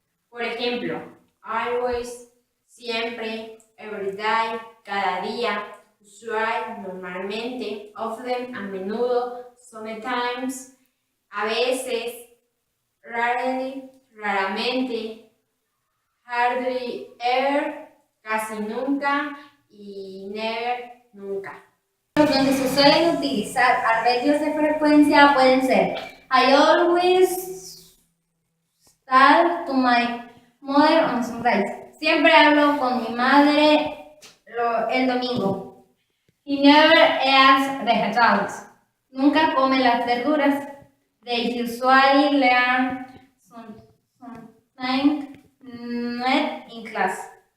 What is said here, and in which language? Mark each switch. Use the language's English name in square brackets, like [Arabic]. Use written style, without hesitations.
[Spanish] Por ejemplo, always, siempre, every day, cada día, usual, normalmente, often, a menudo, sometimes, a veces, rarely, raramente, hardly ever, casi nunca y never, nunca. Donde se suelen utilizar adverbios de frecuencia pueden ser [English] I always talk to my mother on Sundays. [Spanish] Siempre hablo con mi madre el domingo. [English] He never eats vegetables. [Spanish] Nunca come las verduras. [English] They usually learn something new in class.